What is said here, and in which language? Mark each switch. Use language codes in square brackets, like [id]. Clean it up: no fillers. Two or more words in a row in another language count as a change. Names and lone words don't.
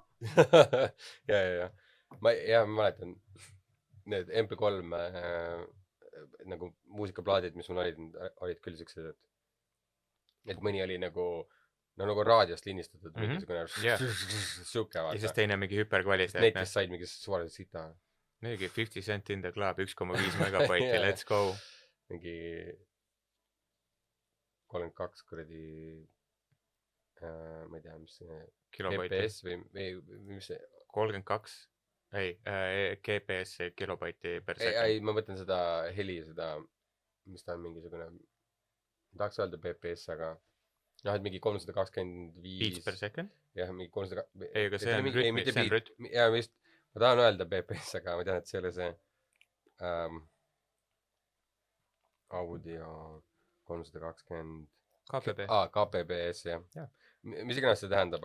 [et] Ma mäletan, need MP3 nagu muusikaplaadid, mis mul olid küll siuksed, et mõni oli nagu raadiost linnistatud siuke vaata. Ja siis teine mingi hüperkvaliteetne. Netis said mingi suvalise sita. [en] Mingi 50 cent in the club, 1,5 megabaiti, let's go. [et] Mingi 32 kuradi, ma ei tea, mis see GPS või mis see? 32, ei, GPS kilobaiti per sekund. Ei, ma mõtlen seda heli, seda, mis ta on mingisugune, tahaks öelda BPS, aga et mingi 325 [en] beats per second? [et] Jah, mingi 300 ei, aga see on rütm. Ja vist, ma tahan öelda BPS, aga ma tean, et see oli see audio 320 KPB. KPBS, jah. Mis iganes see tähendab?